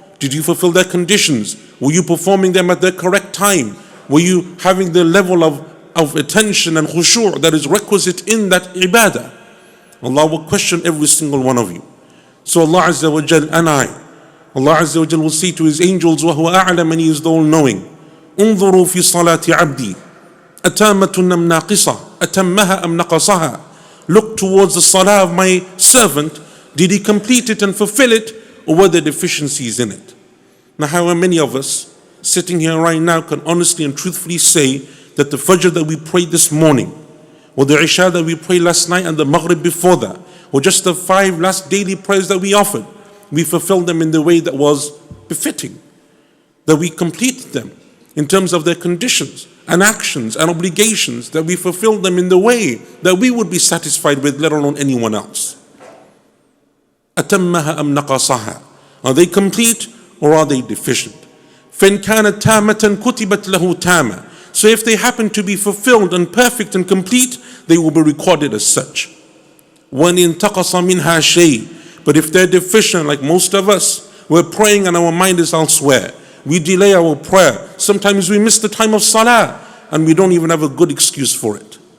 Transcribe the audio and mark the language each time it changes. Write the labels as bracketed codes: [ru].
[en] Did you fulfill their conditions? Were you performing them at the correct time? Were you having the level of attention and khushu' that is requisite in that ibadah? Allah will question every single one of you. So Allah Azza wa Jal and Allah Azza wa Jal will say to His angels, [ar] وَهُوَ أَعْلَمَ, [en] and He is the all-knowing. [ar] انظروا في صلاة عبدي أتامة أم ناقصة أتمها أم نقصها. [en] Look towards the salah of my servant. Did he complete it and fulfill it, or were there deficiencies in it? Now, how many of us sitting here right now can honestly and truthfully say that the Fajr that we prayed this morning, or the Isha that we prayed last night and the Maghrib before that, or just the 5 last daily prayers that we offered, we fulfilled them in the way that was befitting, that we completed them in terms of their conditions and actions and obligations, that we fulfilled them in the way that we would be satisfied with, let alone anyone else. [ar] أتمها أم نقصها. [en] Are they complete or are they deficient? [ar] فإن كانت تامة كتبت له تامة. [en] So if they happen to be fulfilled and perfect and complete, they will be recorded as such. [ar] وَإِن انتقص منها شيء. [en] But if they're deficient, like most of us, we're praying and our mind is elsewhere. We delay our prayer. Sometimes we miss the time of salah and we don't even have a good excuse for it.